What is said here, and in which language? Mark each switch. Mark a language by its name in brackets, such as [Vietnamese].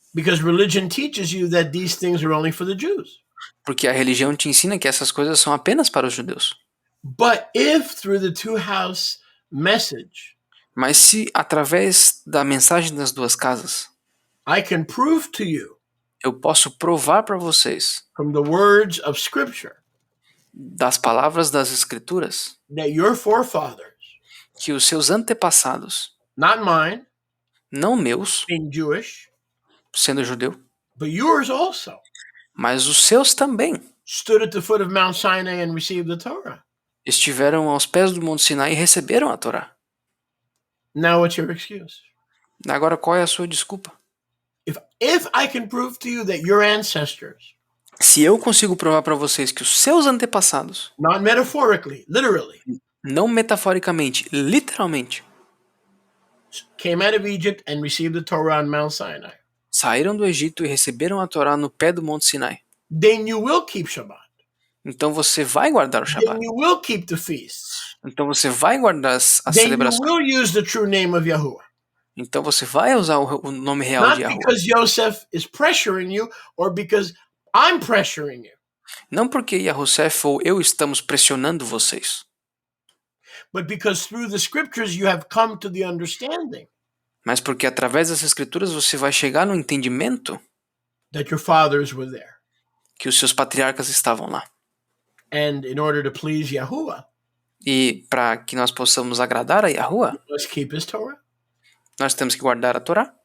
[English] Because religion teaches you that these things are only for the Jews. [Portuguese] Porque a religião te ensina que essas coisas são apenas para os judeus. [English] But if through the two house message, [Portuguese] Mas se através da mensagem das 2 casas, [English] I can prove to you [Portuguese] eu posso provar para vocês, [English] from the words of Scripture, [Portuguese] das palavras das Escrituras, [English] that your forefathers, [Portuguese] que os seus antepassados, [English] not mine, [Portuguese] não meus, [English] being Jewish, [Portuguese] sendo judeu, [English] but yours also, [Portuguese] Mas os seus também [English] stood at the foot of Mount Sinai and received the Torah. [Portuguese] estiveram aos pés do Monte Sinai e receberam a Torá. [English] Now what's your excuse? [Portuguese] Agora, qual é a sua desculpa? [English] If I can prove to you that your ancestors, [Portuguese] Se eu consigo provar para vocês que os seus antepassados, [English] not metaphorically, literally, [Portuguese] não metaforicamente, literalmente, [English] came out of Egypt and received the Torah on Mount Sinai, [Portuguese] saíram do Egito e receberam a Torá no pé do Monte Sinai, [English] then you will keep Shabbat. [Portuguese] então você vai guardar o [English] Then [Portuguese] Shabat. [English] you will keep the feasts. [Portuguese] Então você vai guardar as [English] Then you [Portuguese] celebrações. [English] will use the true name of Yahuwah. [Portuguese] Então você vai usar o nome real [English] Not [Portuguese] de Yahuwah. [English] because Yosef is pressuring you or because I'm pressuring you, [Portuguese] Não porque Yahusef ou eu estamos pressionando vocês, [English] but because through the scriptures you have come to the understanding [Portuguese] mas porque através das escrituras você vai chegar no entendimento [English] that your fathers were there. [Portuguese] que os seus patriarcas estavam lá. [English] And in order to please Yahuwah, [Portuguese] E para que nós possamos agradar a Yahuwah, [English] let's keep his Torah. [Portuguese] nós temos que guardar a Torá.